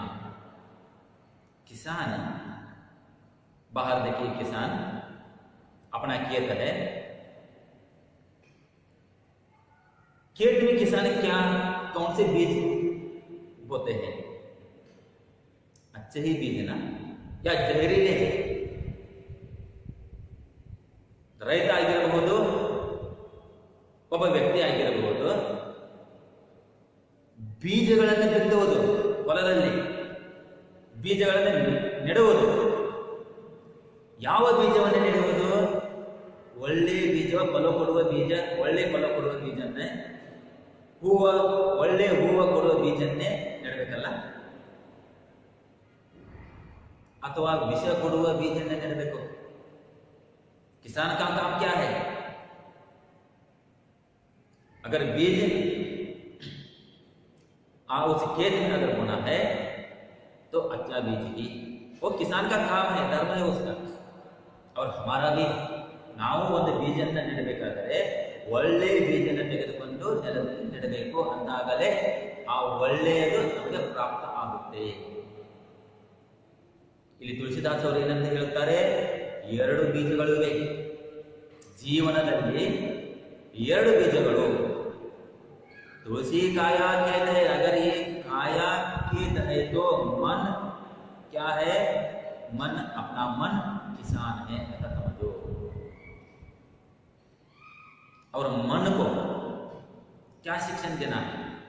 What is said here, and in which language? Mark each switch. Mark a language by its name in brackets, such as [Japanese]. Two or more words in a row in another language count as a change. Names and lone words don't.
[Hindi] किसान, बाहर देखिए, किसान अपना खेत है। खेत में किसान क्या कौन से बीज बोते हैं? अच्छे ही बीज है ना, या जहरीले है? [Kannada] ರೈತ ಆಗಿರಬಹುದು, ಒಬ್ಬ ವ್ಯಕ್ತಿ ಆಗಿರಬಹುದು, ಬೀಜಗಳನ್ನು ಬಿತ್ತುವುದು, ಹೊಲದಲ್ಲಿ ಬೀಜಗಳನ್ನು ನೆಡುವುದು. ಯಾವ ಬೀಜವನ್ನು ನೆಡುವುದು? ಒಳ್ಳೆ ಬೀಜ, ಫಲ ಕೊಡುವ ಬೀಜ, ಒಳ್ಳೆ ಫಲ ಕೊಡುವ ಬೀಜನ್ನೇ, ಒಳ್ಳೆ ಹೂವು ಕೊಡುವ ಬೀಜನ್ನೇ ನೆಡಬೇಕಲ್ಲ? ಅಥವಾ ವಿಷ ಕೊಡುವ ಬೀಜನ್ನೇ ನೆಡಬೇಕು? [Hindi] किसान का काम क्या है? अगर बीज उस खेत में अगर बोना है तो अच्छा बीज ही, वो किसान का काम है, धर्म है उसका। और हमारा भी, [Kannada] ನಾವು ಒಂದು ಬೀಜನ್ನ ನೆಡಬೇಕಾದರೆ ಒಳ್ಳೆ ಬೀಜನ ತೆಗೆದುಕೊಂಡು ನೆಲದಲ್ಲಿ ನೆಡಬೇಕು, ಅಂದಾಗಲೇ ಆ ಒಳ್ಳೆಯದು ನಮಗೆ ಪ್ರಾಪ್ತ ಆಗುತ್ತೆ. ಇಲ್ಲಿ ತುಳಸಿದಾಸ್ ಅವರು ಏನಂತ ಹೇಳುತ್ತಾರೆ, 2 ಬೀಜಗಳಿವೆ ಜೀವನದಲ್ಲಿ, 2 ಬೀಜಗಳು. [Hindi] तुलसी काया खेत है, अगर ये काया खेत है तो मन क्या है? मन, अपना मन किसान है, ऐसा समझो। और मन को क्या शिक्षण देना है?